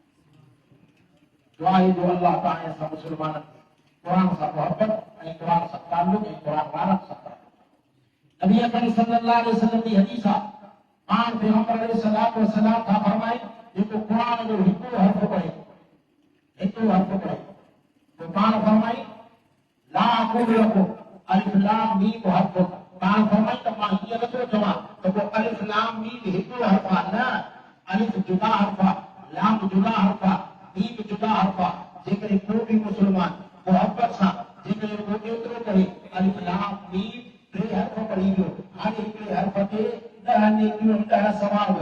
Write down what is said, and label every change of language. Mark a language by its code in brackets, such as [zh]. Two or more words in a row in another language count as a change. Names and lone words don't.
[sd] दुआ आहे जो अल्लाह ताला सां मुस्लमाननि खे क़ुरान सां मोहबत ऐं क़ुरान सां ताल्लुक़ ऐं क़ुरान वारनि सां नबी अकरम [ar] صلى الله عليه وسلم [sd] जी हदीस आहे, पाण पैगंबर [ar] عليه الصلاة والسلام [sd] था फरमाइनि जेको क़ुरान जो हिकिड़ो हर्फ़ पढ़े तो पाण फरमाई [ar] لا أقول لكم ألف لام ميم حرف. [sd] पाण फरमाई त मां हीअं नथो चवां त पोइ अलिफ लाम मीम हिकिड़ो हर्फ़ आहे, न अलिफ जुदा हर्फ़ आहे, लाम जुदा हर्फ़ आहे, मीम जुदा हर्फ़ आहे। जेकॾहिं को बि मुस्लमान मोहबत सां जेकॾहिं को एतिरो पढ़े अलिफ लाम मीम टे हर्फ़ पढ़ी वियो, हाणे हिकिड़े हर्फ़ ते 10 नेकियूं 10 सवाब।